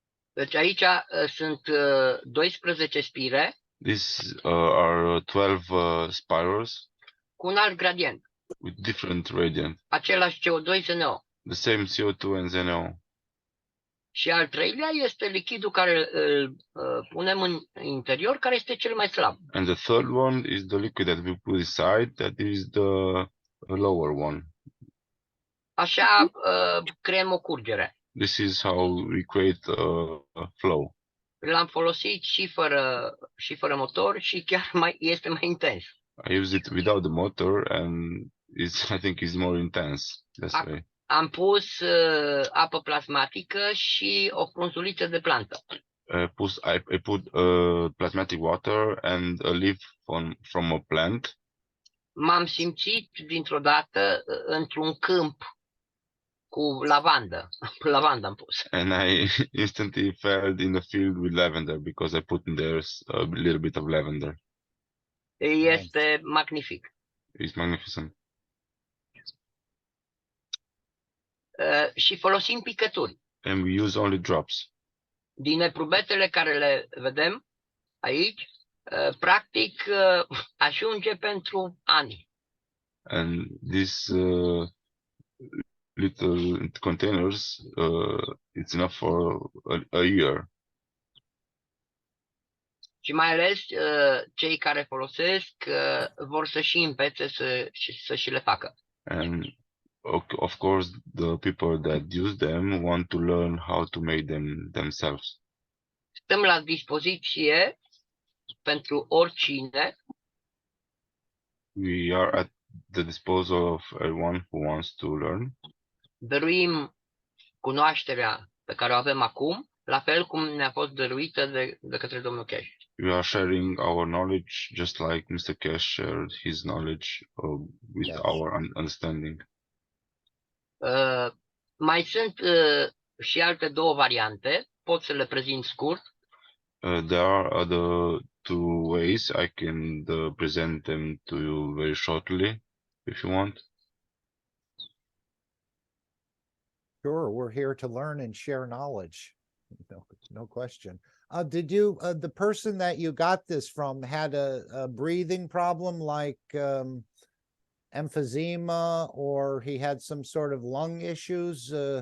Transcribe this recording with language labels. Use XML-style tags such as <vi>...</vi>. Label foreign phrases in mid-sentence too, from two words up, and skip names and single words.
<ro>Deci aici sunt 12 spire</ro> <en>These are 12 spirals</en> <ro>cu un alt gradient.</ro> <en>with different radiant,</en> <ro>Același CO2 ZNO.</ro> <en>the same CO2 and ZNO.</en> <ro>Și al treilea este lichidul care îl punem în interior, care este cel mai slab.</ro> <en>And the third one is the liquid that we put inside, that is the lower one.</en> <ro>Așa creăm o curgere.</ro> <en>This is how we create a flow.</en> <ro>L-am folosit și fără motor și chiar este mai intens.</ro> <en>I use it without the motor, and I think it's more intense this way.</en> <ro>Am pus apă plasmatică și o frunzuliță de plantă.</ro> <en>I put plasmatic water and a leaf from a plant.</en> <ro>M-am simțit dintr-o dată într-un câmp cu lavandă. Lavandă am pus.</ro> <en>And I instantly felt in the field with lavender because I put in there a little bit of lavender.</en> <ro>Este magnific.</ro> <en>It's magnificent.</en> <ro>Și folosim picături.</ro> <en>And we use only drops.</en> <ro>Din eprubetele care le vedem aici, practic ajunge pentru ani.</ro> <en>And these little containers, it's enough for a year.</en> <ro>Și mai ales cei care folosesc vor să și învețe să și le facă.</ro> <en>And of course, the people that use them want to learn how to make them themselves.</en> <ro>Stăm la dispoziție pentru oricine.</ro> <en>We are at the disposal of everyone who wants to learn.</en> <ro>Dăruim cunoașterea pe care o avem acum, la fel cum ne-a fost dăruită de către domnul Keshe.</ro> <en>We are sharing our knowledge just like Mr. Keshe shared his knowledge with our understanding.</en> <ro>Mai sunt și alte două variante, pot să le prezint scurt.</ro> <en>There are other two ways. I can present them to you very shortly, if you want. Sure, we're here to learn and share knowledge. No question. Did you, the person that you got this from had a breathing problem like emphysema, or he had some sort of lung issues?</en>